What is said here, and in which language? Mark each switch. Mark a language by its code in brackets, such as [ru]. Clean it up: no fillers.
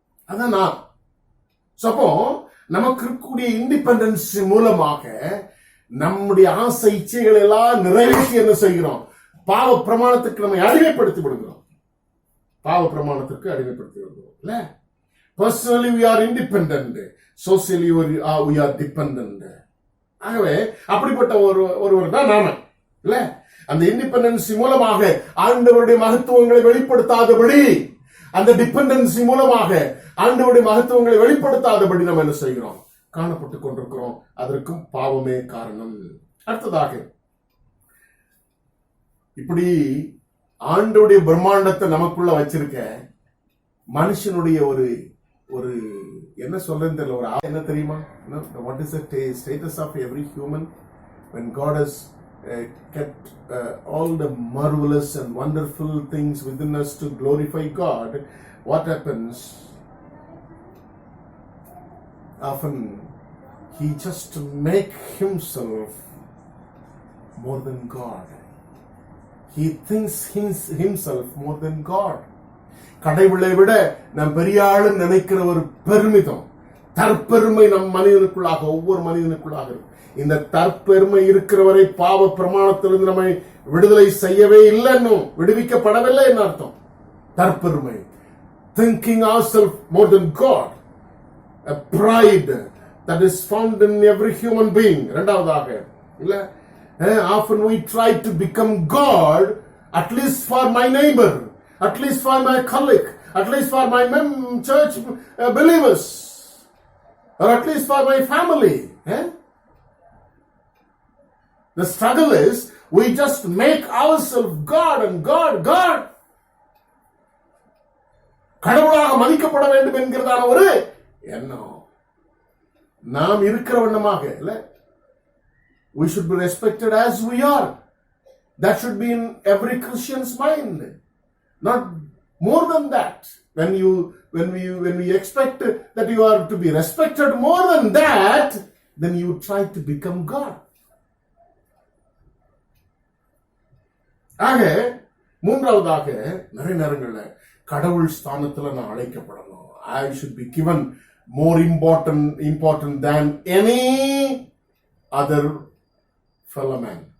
[ta] அதான் சப்போ நமக்கு இருக்கக்கூடிய இண்டிபெண்டன்ஸ் மூலமாக நம்முடைய ஆசை இச்சைகள் எல்லாம் நிறைவேற்றி என்ன செய்கிறோம்? பாவ பிரமாணத்துக்கு நம்மை அடிமைப்படுத்தி விடுகிறோம். பாவ பிரமாணத்திற்கு அடிமைப்படுத்தி விடுகிறோம். இல்ல, personally [en] we are independent, socially we are dependent. [ta] ஆகவே அப்படிப்பட்ட ஒருவர் தான் நாம. இல்ல, அந்த இண்டிபெண்டன்சி மூலமாக ஆண்டவருடைய மகத்துவங்களை வெளிப்படுத்தாதபடி, அந்த டிபெண்டன்சி மூலமாக ஆண்டவருடைய மகத்துவங்களை வெளிப்படுத்தாதபடி நம்ம என்ன செய்கிறோம்? காணப்பட்டுக் கொண்டிருக்கிறோம். அதற்கும் பாவமே காரணம். அடுத்ததாக, இப்படி ஆண்டவருடைய பிரம்மாண்டத்தை நமக்குள்ள வச்சிருக்க மனுஷனுடைய ஒரு என்ன சொல்றேன்னு தெரியல, ஒரு என்ன தெரியுமா? [en] What is the status of every human when God has kept all the marvelous and wonderful things within us to glorify God? What happens? Often he just make himself more than God. He thinks himself more than God. [ta] கடவுளை விட நாம் பெரிய ஆளு நினைக்கிற ஒரு பெருமிதம், தற்பெருமை நம் மனிதனுக்குள்ளாக, ஒவ்வொரு மனிதனுக்குள்ளாக இருக்கும். இந்த தற்பெருமை இருக்கிறவரை பாவ பிரமாணத்திலிருந்து நம்மை விடுதலை செய்யவே இல்லை, இன்னும் விடுவிக்கப்படவில்லை. என்ன அர்த்தம்? தற்பெருமை, [en] thinking ourselves more than God, a pride that is found in every human being. [ta] இரண்டாவதாக, இல்ல, [en] often we try to become God, at least for my neighbor, at least for my colleague, at least for my church believers, or at least for my family. The struggle is we just make ourselves God and God. [ta] கடவுளாக மதிக்கப்பட வேண்டும் என்கிறதான ஒரு எண்ணம் நாம் இருக்கிற வண்ணமாக இல்ல. [en] We should be respected as we are. That should be in every Christian's mind. Not more than that. When we expect that you are to be respected more than that, then you try to become God. [ta] ஆக மூன்றாவதாக நிறைய நேரங்கள்ல கடவுள் ஸ்தானத்துல நான் அழைக்கப்படணும். [en] I should be given more important than any other fellow man.